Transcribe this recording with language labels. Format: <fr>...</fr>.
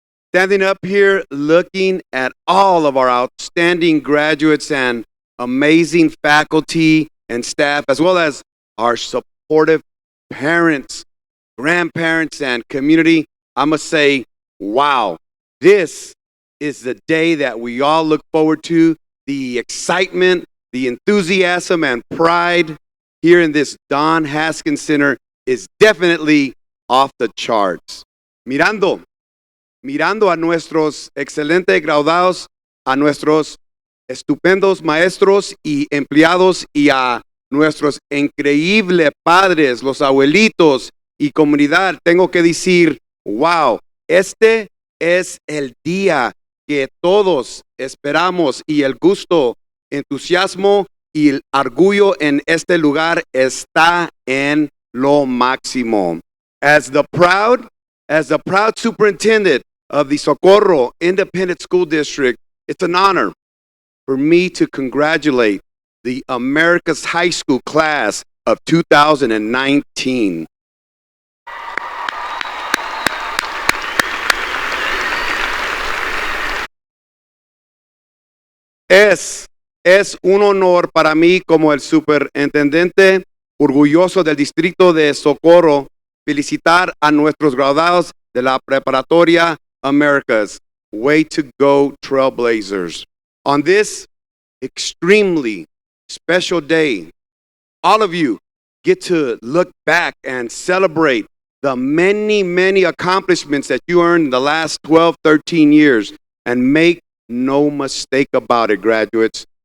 <en>Standing up here looking at all of our outstanding graduates and amazing faculty and staff, as well as our supportive parents, grandparents, and community, I must say, wow, this is the day that we all look forward to. The excitement, the enthusiasm, and pride here in this Don Haskins Center is definitely off the charts.</en> <es>Mirando a nuestros excelentes graduados, a nuestros estupendos maestros y empleados y a nuestros increíbles padres, los abuelitos y comunidad, tengo que decir, wow, este es el día que todos esperamos y el gusto, entusiasmo y el orgullo en este lugar está en lo máximo.</es> <en>As the proud superintendent of the Socorro Independent School District, it's an honor for me to congratulate the America's High School class of 2019.</en> <es>Es un honor para mí como el superintendente orgulloso del distrito de Socorro felicitar a nuestros graduados de la preparatoria Americas.</es> <en>Way to go, Trailblazers. On this extremely special day, all of you get to look back and celebrate the many, many accomplishments that you earned in the last 12, 13 years. And make no mistake about it, graduates.</en>